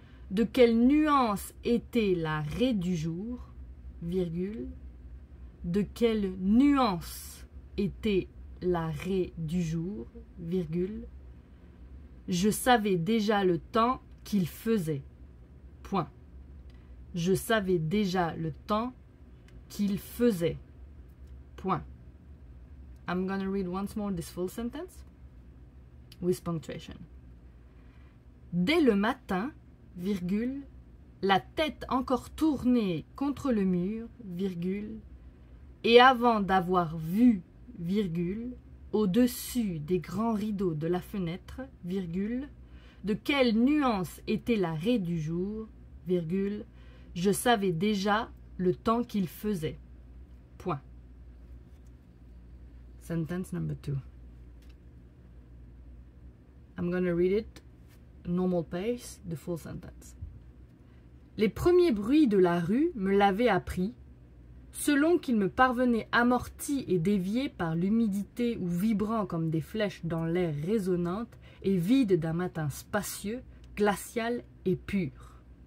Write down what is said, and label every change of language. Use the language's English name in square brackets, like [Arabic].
[French] de quelle nuance était la raie du jour, virgule, de quelle nuance était la raie du jour, virgule, je savais déjà le temps qu'il faisait, point. Je savais déjà le temps qu'il faisait, point. [English] I'm gonna read once more this full sentence with punctuation. [French] Dès le matin, virgule, la tête encore tournée contre le mur, virgule, et avant d'avoir vu, virgule, au-dessus des grands rideaux de la fenêtre, virgule, de quelle nuance était la raie du jour, virgule, je savais déjà le temps qu'il faisait, point. [English] Sentence number 2. I'm gonna read it normal pace, the full sentence. [French] Les premiers bruits de la rue me l'avaient appris, selon qu'ils me parvenaient amortis et déviés par l'humidité ou vibrant comme des flèches dans l'air résonnante et vide d'un matin spacieux, glacial et pur.